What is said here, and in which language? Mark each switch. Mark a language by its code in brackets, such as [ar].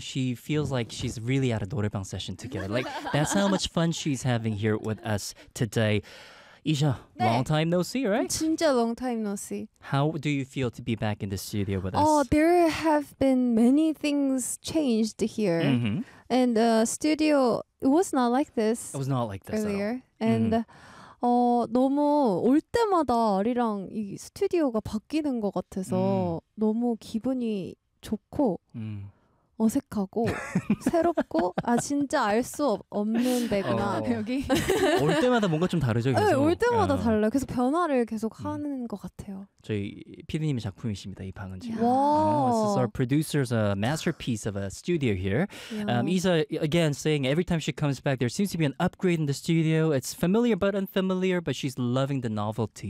[en] She feels like she's really at a 노래방 session together. Like, that's how much fun she's having here with us today. Isha, [ko] 네. [en] long time no see, right? 진짜 long time no see. How do you feel to be back in the studio with us? Oh, there have been many things changed here. Mm-hmm. And the studio, it was not like this. It was not like this earlier. At all. And [ko] 너무 올 때마다 아리랑 이 스튜디오가 바뀌는 것 같아서 너무 기분이 좋고 어색하고 새롭고 아 진짜 알 수 없는 데구나 여기 올 때마다 뭔가 좀 다르죠 계속 네, 올 때마다 달라요 계속 변화를 계속 하는 것 같아요 저희 피디님의 작품이십니다 이 방은 지금 와 [en] This is our producer's masterpiece of a studio here Isha again saying every time she comes back there seems to be an upgrade in the studio it's familiar but unfamiliar but she's loving the novelty